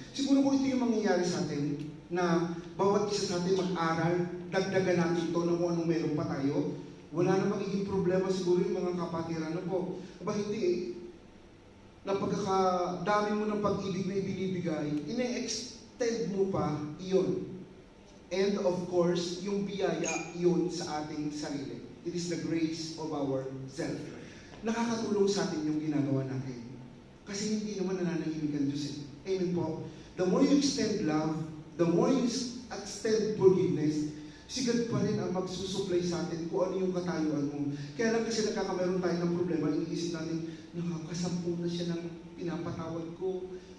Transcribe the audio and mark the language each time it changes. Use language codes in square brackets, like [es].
[tl] Siguro kung ito yung mangyayari sa atin, na bawat isa sa atin mag-aral, dagdagan natin ito na kung anong meron pa tayo, wala na magiging problema siguro yung mga kapatiran. Ano po? Aba hindi eh. Napagkakadami mo ng pag-ibig na ibinibigay, ine-extend mo pa iyon. And of course, yung biyaya yun sa ating sarili. [en] It is the grace of our self. [tl] Nakakatulong sa atin yung ginagawa natin. Kasi hindi naman nananahimik ang Diyos eh. Amen po. [en] The more you extend love, the more you extend forgiveness, [tl] si God pa rin ang magsusupply sa atin kung ano yung katayuan mo. Kaya lang kasi nagkakameron tayo ng problema, iniisip natin, nakakasampu na siya ng pinapatawad ko.